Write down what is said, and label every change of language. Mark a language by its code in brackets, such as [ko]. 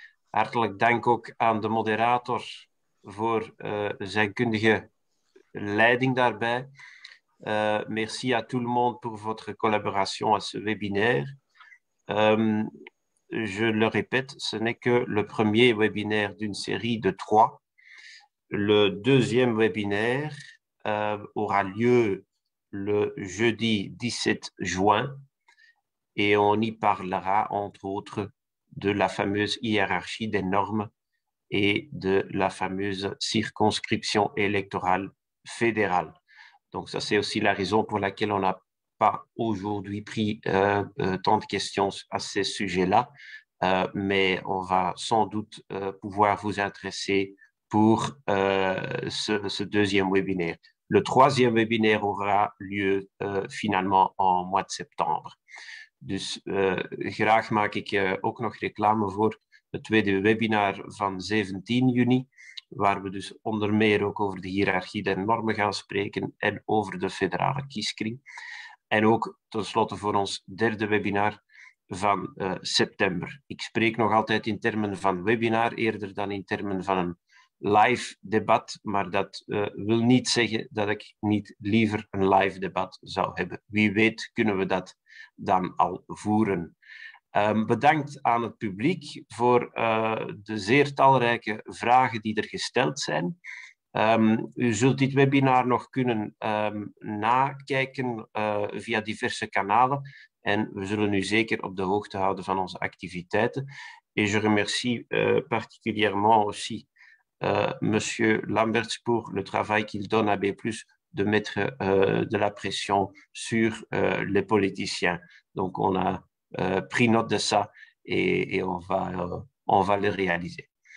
[nl] Hartelijk dank ook aan de moderator voor zijn kundige leiding daarbij. [fr] Merci à tout le monde pour votre collaboration à ce webinaire. Je le répète, ce n'est que le premier webinaire d'une série de 3. Le deuxième webinaire aura lieu le jeudi 17 juin et on y parlera, entre autres, de la fameuse hiérarchie des normes et de la fameuse circonscription électorale fédérale. Donc ça, c'est aussi la raison pour laquelle on n'a pas aujourd'hui pris tant de questions à ces sujets-là, mais on va sans doute pouvoir vous intéresser pour ce deuxième webinaire. Le troisième webinaire aura lieu finalement en mois de septembre. [nl] Dus graag maak ik ook nog reclame voor het tweede webinar van 17 juni, waar we dus onder meer ook over de hiërarchie der normen gaan spreken en over de federale kieskring. En ook tenslotte voor ons derde webinar van september. Ik spreek nog altijd in termen van webinar, eerder dan in termen van een live debat, maar dat wil niet zeggen dat ik niet liever een live debat zou hebben. Wie weet kunnen we dat dan al voeren. Bedankt aan het publiek voor de zeer talrijke vragen die er gesteld zijn. U zult dit webinar nog kunnen nakijken via diverse kanalen en we zullen u zeker op de hoogte houden van onze activiteiten. [fr] Et je remercie particulièrement aussi Monsieur Lamberts pour le travail qu'il donne à B+, de mettre de la pression sur les politiciens. Donc on a pris note de ça et on va le réaliser.